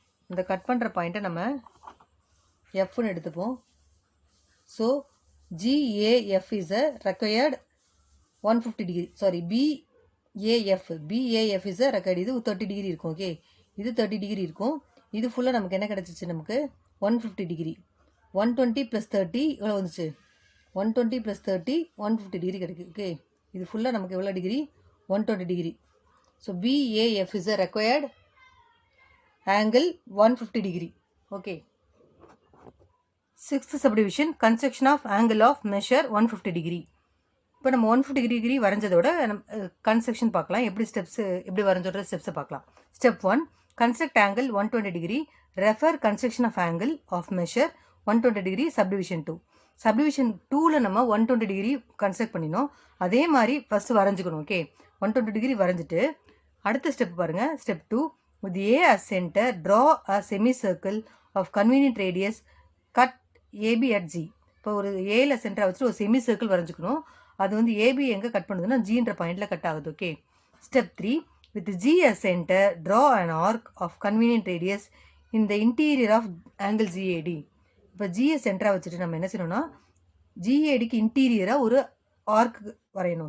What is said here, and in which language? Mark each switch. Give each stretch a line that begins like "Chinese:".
Tamil: இந்த கட் பண்ணுற பாயிண்ட்டை நம்ம எஃப்னு எடுத்துப்போம்.
English: So GAF is a required 150 degree. Sorry, BAF is a required.
Tamil: இது 30 டிகிரி இருக்கும். ஓகே. இது 30 டிகிரி இருக்கும். இது ஃபுல்லாக நமக்கு என்ன கிடச்சிச்சு, நமக்கு 150 டிகிரி. 120 + 30 எவ்வளோ வந்துச்சு, 120 + 30 150 டிகிரி கிடைக்கும். ஓகே. இது ஃபுல்லாக நமக்கு எவ்வளோ degree, 120 degree. So
English: BAF is a required angle 150 degree.
Tamil: Okay.
English: Sixth subdivision construction of angle of measure 150 degree.
Tamil: இப்போ நம்ம 150 டிகிரி வரைஞ்சதோட கன்ஸ்ட்ரக்ஷன் பார்க்கலாம். எப்படி வரைஞ்சோட ஸ்டெப்ஸை பார்க்கலாம். Step 1,
English: construct angle 120 degree, refer construction of angle of measure 120 degree subdivision 2.
Tamil: subdivision 2ல நம்ம 120 degree construct பண்ணினோம். அதே மாதிரி first வரைஞ்சுக்கணும். Okay 120 degree வரைஞ்சிட்டு அடுத்த ஸ்டெப் பாருங்க.
English: Step 2 with A as center draw a semicircle of convenient radius cut AB at G.
Tamil: இப்போ ஒரு ஏல சென்டரை வச்சுட்டு ஒரு செமி சர்க்கிள் வரைஞ்சிக்கணும். அது வந்து ஏபி எங்கே கட் பண்ணுதுன்னா ஜின்ற பாயிண்டில் கட் ஆகுது.
English: Okay step 3 with G as center draw an arc of convenient radius in the interior of angle GAD.
Tamil: இப்போ ஜிஎஸ் சென்டராக வச்சுட்டு நம்ம என்ன செய்யணும்னா ஜிஏடிக்கு இன்டீரியராக ஒரு ஆர்க் வரையணும்.